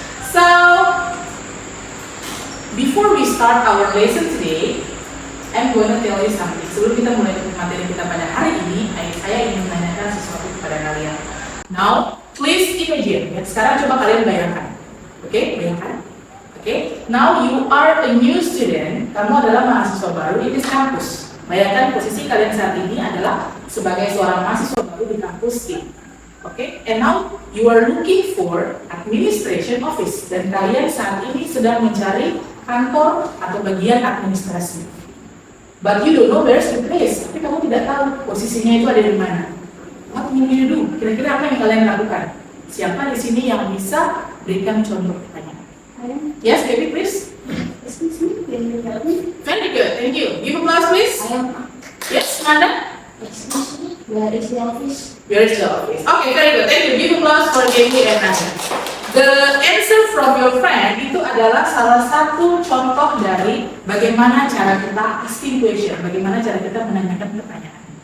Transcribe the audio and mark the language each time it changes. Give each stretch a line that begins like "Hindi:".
English: So, before we start our lesson today, I'm gonna tell you something.
Indonesian: Sebelum kita mulai materi kita pada hari ini, saya ingin menanyakan sesuatu kepada kalian.
English: Now, please imagine.
Indonesian: Ya, sekarang coba kalian bayangkan. Oke, bayangkan.
English: Oke, now you are a new student.
Indonesian: Kamu adalah mahasiswa baru di kampus. Bayangkan posisi kalian saat ini adalah sebagai seorang mahasiswa baru di kampus ini.
English: Oke, and now you are looking for administration office.
Indonesian: Dan kalian saat ini sedang mencari kantor atau bagian administrasi.
English: But you don't know where's the place.
Indonesian: Tapi kamu tidak tahu posisinya itu ada di mana.
English: What will you do?
Indonesian: Kira-kira apa yang kalian lakukan? Siapa di sini yang bisa berikan contoh pertanyaan?
English: Yes, baby, please. Excuse me, can you help me? Very good, thank you. Give applause, please. Yes, Amanda. Excuse me, where is the office? Where is the office? Okay, very good. Thank you. Give applause for Jamie and Nanda. The answer from your friend
Indonesian: itu adalah salah satu contoh dari bagaimana cara kita
English: asking question,
Indonesian: bagaimana cara kita menanyakan pertanyaan.